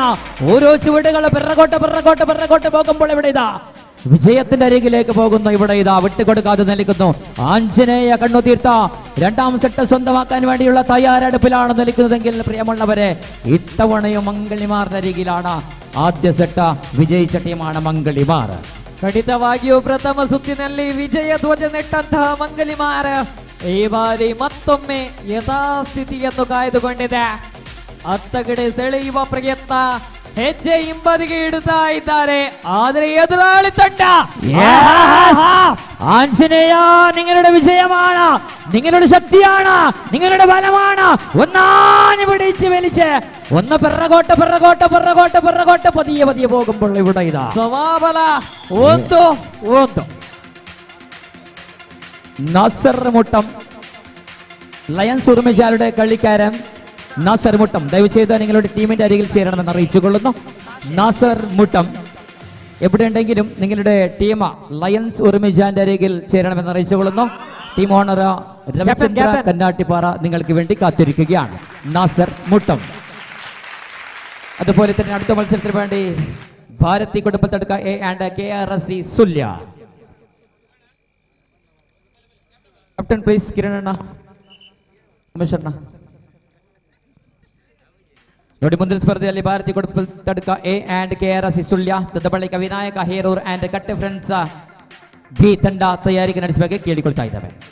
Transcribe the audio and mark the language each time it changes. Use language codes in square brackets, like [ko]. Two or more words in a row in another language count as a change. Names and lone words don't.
[ml] ഓരോ ചുവടുകൾ പിറകോട്ട് പോകുമ്പോൾ ഇവിടെ ഇതാ വിജയത്തിന്റെ അരികിലേക്ക് പോകുന്നു. ഇവിടെ ഇതാ വിട്ടുകൊടുക്കാതെ നിൽക്കുന്നു ആഞ്ജനേയ കണ്ണുതീർത്ത. രണ്ടാം സെറ്റ് സ്വന്തമാക്കാൻ വേണ്ടിയുള്ള തയ്യാറെടുപ്പിലാണ് നിൽക്കുന്നതെങ്കിൽ പ്രിയമുള്ളവരെ ഇത്തവണയും മംഗളിമാറിന്റെ അരികിലാണ്. ആദ്യ സെറ്റ് വിജയിച്ച ടീമാണ് മംഗളിമാർ. [kn] ಖಂಡಿತವಾಗಿಯೂ ಪ್ರಥಮ ಸುತ್ತಿನಲ್ಲಿ ವಿಜಯ ಧ್ವಜ ನೆಟ್ಟಂತಹ ಮಂಗಲಿಮಾರ ಈ ಬಾರಿ ಮತ್ತೊಮ್ಮೆ ಯಥಾಸ್ಥಿತಿಯನ್ನು ಕಾಯ್ದುಕೊಂಡಿದೆ. ಅತ್ತಗಡೆ ಸೆಳೆಯುವ ಪ್ರಯತ್ನ, ಹೆಜ್ಜೆ ಹಿಂಬದಿಗೆ ಇಡುತ್ತಾ ಇದ್ದಾರೆ. ಆದರೆ എതിരാളി ತಂಡ [ml] ആഞ്ജനേയ നിങ്ങളുടെ വിജയമാണ്, നിങ്ങളുടെ ശക്തിയാണ്, നിങ്ങളുടെ ബലമാണ്. ഒന്നാഞ്ഞു പിടിച്ച് വലിച്ച് ഒന്ന് പിറകോട്ട് പതിയെ പോകുമ്പോൾ ഇവിടെ ഇതാ [kn] ಸವಾಬಲ ಒಂದು [ml] നാസർ മുട്ടം ലയൺസ് ഉറുമിശാലയുടെ കളിക്കാരൻ നാസർ മുട്ടം ദയവ് ചെയ്ത് നിങ്ങളുടെ ടീമിന്റെ അരികിൽ ചേരണമെന്ന് അറിയിച്ചുകൊള്ളുന്നു. നാസർ മുട്ടം എവിടെയുണ്ടെങ്കിലും നിങ്ങളുടെ ടീം ലയൺസ് ഉറുമിജാന്റെ അരികിൽ ചേരണമെന്ന് അറിയിച്ചുകൊള്ളുന്നു. ടീം ഓണർ രവിചന്ദ്ര കന്നാട്ടിപ്പാറ നിങ്ങൾക്ക് വേണ്ടി കാത്തിരിക്കുകയാണ്. നാസർ മുട്ടം. അതുപോലെ തന്നെ അടുത്ത മത്സരത്തിന് വേണ്ടി ഭാരതി കുടുംബത്തെടുക്ക എ ആൻഡ് KRC സുല്യ. [kn] ಕ್ಯಾಪ್ಟನ್ ಪ್ಲೀಸ್ ಕಿರಣಣ್ಣ ಉಮೇಶಣ್ಣ. ನೋಡಿ ಮುಂದಿನ ಸ್ಪರ್ಧೆಯಲ್ಲಿ ಭಾರತಿ ಕುಡುಪತಡ್ಕ ಎ ಆ್ಯಂಡ್ KRC ಸುಳ್ಯ. ತದ ಬಳಿಕ ವಿನಾಯಕ ಹೇರೂರ್ ಆ್ಯಂಡ್ ಕಟ್ಟೆ ಫ್ರೆಂಡ್ಸ್ ಬಿ ತಂಡ ತಯಾರಿಗೆ ನಡೆಸಬೇಕು ಕೇಳಿಕೊಳ್ತಾ ಇದ್ದಾವೆ.